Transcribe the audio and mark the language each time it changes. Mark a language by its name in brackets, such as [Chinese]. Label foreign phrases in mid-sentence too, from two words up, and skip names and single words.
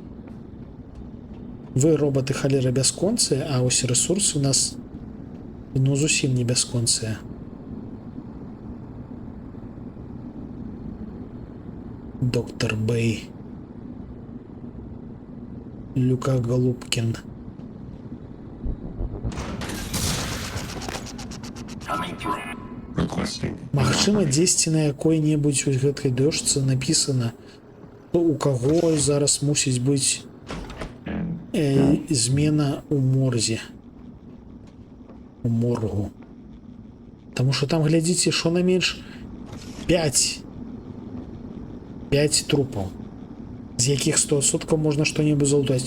[Belarusian] Вы, роботы, халера бясконцыя, а ось рэсурсы у нас ну зусім не бясконцыя. Доктор Бэй. Люка Голубкин. [English] Coming through. Requesting. [Belarusian] Магчыма, дзесьці на якой-небудзь вось гэткай дошцы напісана, у каго зараз мусіць быць змена у морзе. У моргу. Таму што там, глядзіце, што на менш 5 трупаў, з якіх 100% можна што-небудзь залутаць.